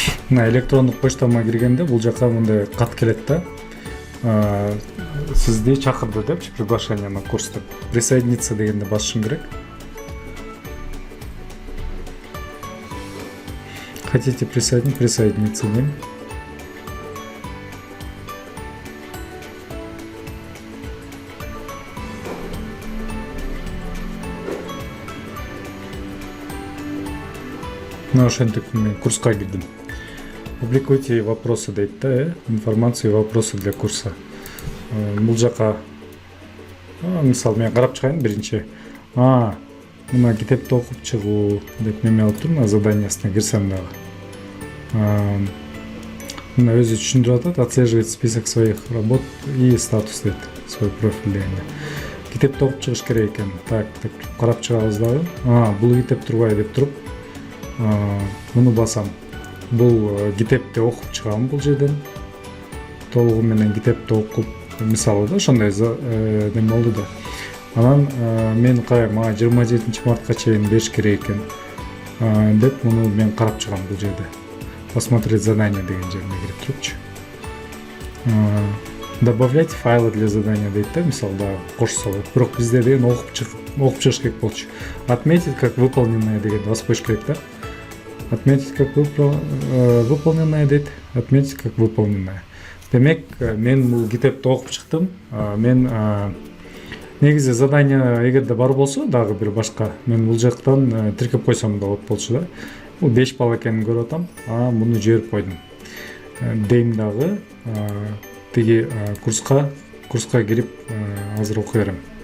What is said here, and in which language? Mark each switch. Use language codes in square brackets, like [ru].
[ky] Мына электрондук почтама киргенде бул жака мындай кат келет да. Сизди чакырды депчи, [ru] приглашение на курс [ky] деп. [ru] Присоединиться [ky] дегенде басышым керек. [ru] Хотите присоединиться [ky] дейм. Мына ошентип мен курска кирдим. [ru] Публикуйте вопросы [ky] дейт да, [ru] информацию и вопросы для курса. [ky] Бул жака мисалы мен карап чыгайын биринчи. Мына китепти окуп чыгуу деп неме алып турмун, заданиясына кирсем дагы. Мына өзү түшүндүрүп атат, [ru] отслеживать список своих работ и статус [ky] дейт, [ru] свой профиль [ky] дегенде. Китепти окуп чыгыш керек экен. Так, деп карап чыгабыз дагы. Бул китеп турбай деп туруп, муну басам. Бул китепти окуп чыгам бул жерден. Толугу менен китепти окуп, мисалы да ошондой неме болду да. Анан мен мага 27 мартка чейин бериш керек экен деп муну мен карап чыгам бул жерде. [ru] Посмотреть задание [ky] деген жерине кирип турупчу. [ru] Добавлять файлы для задания [ky] дейт да, мисалы да кошсо болот. Бирок бизде деген окуп чыгыш керек болчу. [ru] Отметить как выполненное [ky] деген баспош керек да. [ru] Отметить как выполненное [ky] дейт. [ru] Отметить как выполненное. [ky] Демек, мен бул китепти окуп чыктым. Мен негизи задание эгерде бар болсо, дагы бир башка, мен бул жактан тиркеп койсом да болот болчу да. Бул 5 балл экенин көрүп атам. Муну жиберип койдум. Дейм дагы тиги курска кирип азыр окуй берем.